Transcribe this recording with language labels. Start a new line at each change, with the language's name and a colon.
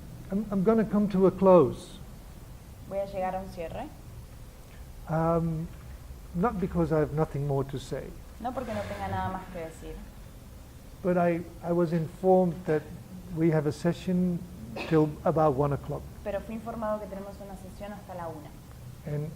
English: I'm going to come to a close.
Spanish: Voy a llegar a un cierre,
English: Not because I have nothing more to say,
Spanish: no porque no tenga nada más que decir,
English: but I was informed that we have a session till about 1 o'clock.
Spanish: pero fui informado que tenemos una sesión hasta la 1